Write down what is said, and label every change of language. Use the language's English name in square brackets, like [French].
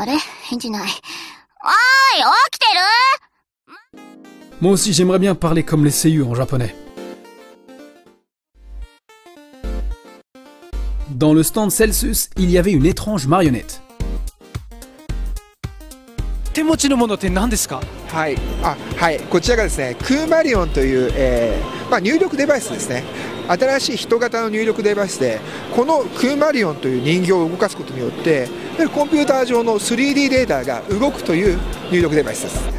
[Japanese] あれ返事ない。おーい、起きてる？ [French] Moi aussi j'aimerais bien parler comme les seiyuu en japonais. Dans le stand Celsius, il y avait une étrange marionnette. [Japanese] 手持ちのものって何ですか？はい、こちらがですね、クーマリオンという、入力デバイスですね。新しい人型の入力デバイスで、このクーマリオンという人形を動かすことによって、コンピューター上の 3D データが動くという入力デバイスです。